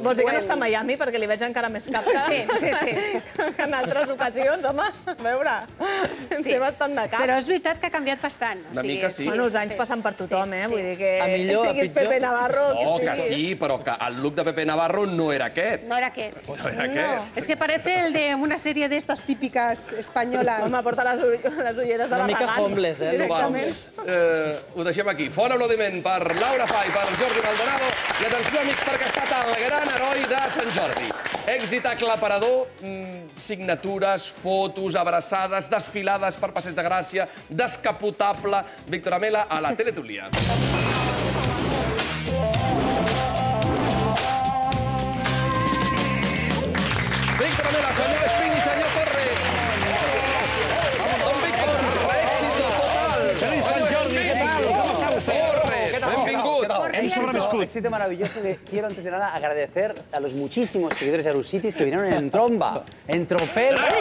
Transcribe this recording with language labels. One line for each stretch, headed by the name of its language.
Catalan: Vols dir que no està a Miami, perquè li veig encara més cap que en altres ocasions, home. A veure, té bastant de cap. Però és veritat que ha canviat bastant. Una mica sí. Bueno, els anys passen per tothom, eh? Vull dir que siguis pitjor. Pepe Navarro... No, que sí, però que el look de Pepe Navarro no era aquest. No era aquest. No era aquest.
Spanish: Es que parece el de una serie de estas típicas españolas.
Catalan: Home, porta les ulleres de la Una mica homeless, eh? Directament. Ho deixem aquí. Fora aplaudiment per Laura Fa i per Jordi Maldonado. I atenció, amics, perquè ha estat el gran heroi de Sant Jordi. Èxit aclaparador, signatures, fotos, abraçades, desfilades per Passeig de Gràcia, descapotable. Víctor Amela a la Teletulia. Víctor Amela, senyor Espín i senyor Torre. Don Víctor, èxit total.
Spanish: Feliz Sant Jordi, ¿qué tal? ¿Cómo está usted?
Catalan: Benvingut.
Spanish: Éxito maravilloso. Quiero antes de nada agradecer a los muchísimos seguidores de Arusitis que vinieron en tromba, en tropel.